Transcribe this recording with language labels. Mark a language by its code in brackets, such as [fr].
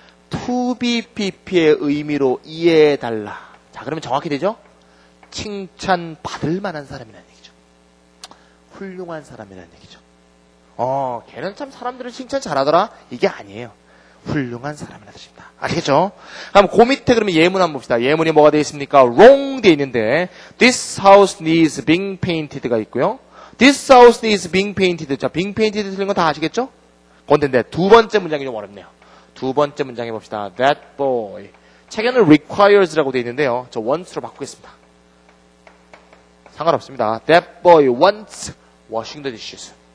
[ko] to be pp의 의미로 이해해달라. 자, 그러면 정확히 되죠? 칭찬받을 만한 사람이라는 얘기죠. 훌륭한 사람이라는 얘기죠. 걔는 참 사람들을 칭찬 잘하더라. 이게 아니에요. 훌륭한 사람이라는 뜻입니다. 아시겠죠? 그럼 그 밑에 그러면 예문 한번 봅시다. 예문이 뭐가 되어 있습니까? [en] wrong [ko] 되어 있는데 [en] this house needs being painted가 있고요. this house needs being painted. [ko] 자, being painted 틀린 건 다 아시겠죠? 그런데 두 번째 문장이 좀 어렵네요. 두 번째 문장에 봅시다. [en] that boy. [ko] 책에는 requires라고 되어 있는데요. 저 wants로 바꾸겠습니다. 상관없습니다. [en] that boy wants washing the dishes.